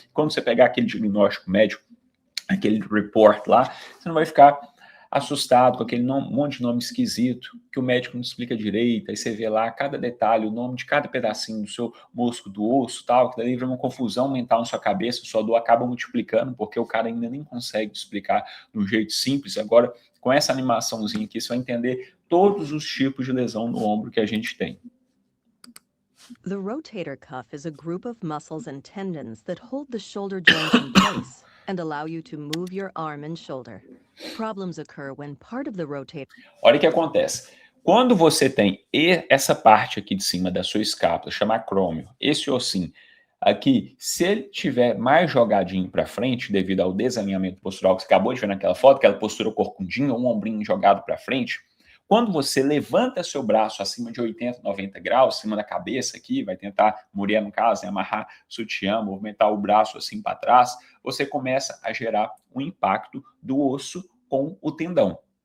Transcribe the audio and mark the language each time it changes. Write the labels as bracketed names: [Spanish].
[Portuguese] Quando você pegar aquele diagnóstico médico, aquele report lá, você não vai ficar assustado com aquele monte de nome esquisito, que o médico não explica direito, aí você vê lá cada detalhe, o nome de cada pedacinho do seu músculo, do osso, tal, que daí vira uma confusão mental na sua cabeça, sua dor acaba multiplicando, porque o cara ainda nem consegue explicar de um jeito simples. Agora, com essa animaçãozinha aqui, você vai entender todos os tipos de lesão no ombro que a gente tem. [English] The rotator cuff is a group of muscles and tendons that hold the shoulder joint in place and allow you to move your arm and shoulder. Problems occur when part of the rotator... [Portuguese] Olha o que acontece. Quando você tem essa parte aqui de cima da sua escápula, chama acrômio, esse ossinho aqui, se ele tiver mais jogadinho para frente, devido ao desalinhamento postural que você acabou de ver naquela foto, aquela postura corcundinha, um ombrinho jogado para frente, quando você levanta seu braço acima de 80, 90 graus, acima da cabeça aqui, vai tentar, mulher no caso, né, amarrar sutiã, movimentar o braço assim para trás, você começa a gerar um impacto do osso com o tendão.